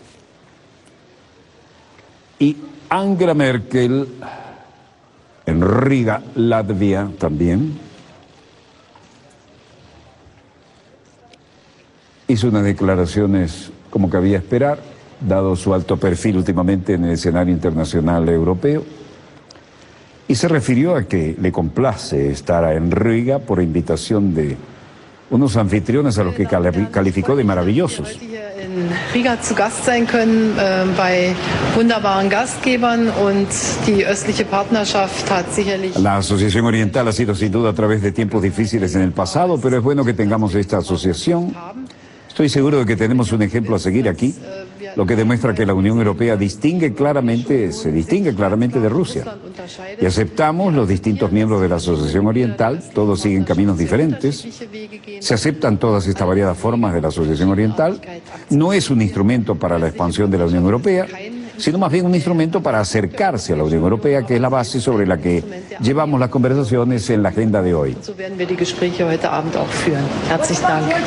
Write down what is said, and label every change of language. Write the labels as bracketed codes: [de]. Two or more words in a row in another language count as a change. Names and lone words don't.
[es] Y Angela Merkel, en Riga, Latvia también, hizo unas declaraciones como cabía esperar, dado su alto perfil últimamente en el escenario internacional europeo, y se refirió a que le complace estar en Riga por invitación de unos anfitriones a los que calificó de maravillosos. [de] In Riga zu Gast sein können bei wunderbaren Gastgebern und die östliche Partnerschaft hat sicherlich. [es] La Asociación Oriental ha sido sin duda a través de tiempos difíciles en el pasado, pero es bueno que tengamos esta asociación. Estoy seguro de que tenemos un ejemplo a seguir aquí lo que demuestra que la Unión Europea se distingue claramente de Rusia. Y aceptamos los distintos miembros de la Asociación Oriental, todos siguen caminos diferentes, se aceptan todas estas variadas formas de la Asociación Oriental, no es un instrumento para la expansión de la Unión Europea, sino más bien un instrumento para acercarse a la Unión Europea, que es la base sobre la que llevamos las conversaciones en la agenda de hoy. [de] So werden wir die Gespräche heute Abend auch führen. Herzlichen Dank.